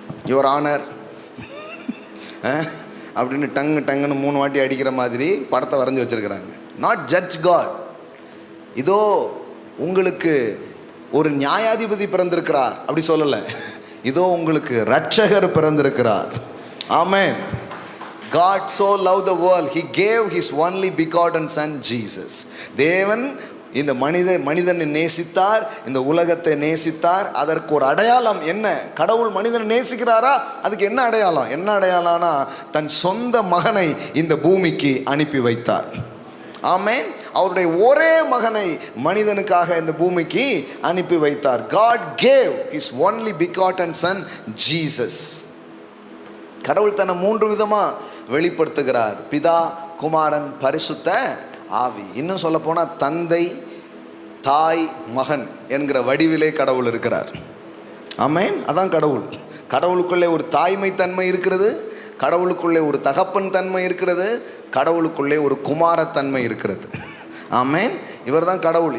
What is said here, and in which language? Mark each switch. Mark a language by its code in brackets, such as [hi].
[ta] Your honour அப்படின்னு டங்குன்னு 3 வாட்டி அடிக்கிற மாதிரி படத்தை வரைஞ்சி வச்சிருக்கிறாங்க. [en] Not judge God. [ta] இதோ உங்களுக்கு ஒரு நியாயாதிபதி பிறந்திருக்கிறார் அப்படி சொல்லலை, இதோ உங்களுக்கு இரட்சகர் பிறந்திருக்கிறார். ஆமென். [en] God so loved the world, he gave his only begotten son Jesus. [ta] தேவன் இந்த மனிதனை நேசித்தார், இந்த உலகத்தை நேசித்தார். அதற்கு ஒரு அடையாளம் என்ன? கடவுள் மனிதனை நேசிக்கிறாரா? அதுக்கு என்ன அடையாளம்? என்ன அடையாளம்னா தன் சொந்த மகனை இந்த பூமிக்கு அனுப்பி வைத்தார். ஆமென். அவருடைய ஒரே மகனை மனிதனுக்காக இந்த பூமிக்கு அனுப்பி வைத்தார். [en] God gave his only begotten son Jesus. [ta] கடவுள் தன்னை 3 விதமாக வெளிப்படுத்துகிறார். பிதா, குமாரன், பரிசுத்த ஆவி. இன்னும் சொல்ல போனால் தந்தை, தாய், மகன் என்கிற வடிவிலே கடவுள் இருக்கிறார். ஆமென். அதான் கடவுள். கடவுளுக்குள்ளே ஒரு தாய்மை தன்மை இருக்கிறது, கடவுளுக்குள்ளே ஒரு தகப்பன் தன்மை இருக்கிறது, கடவுளுக்குள்ளே ஒரு குமாரத்தன்மை இருக்கிறது. ஆமென். இவர் தான் கடவுள்.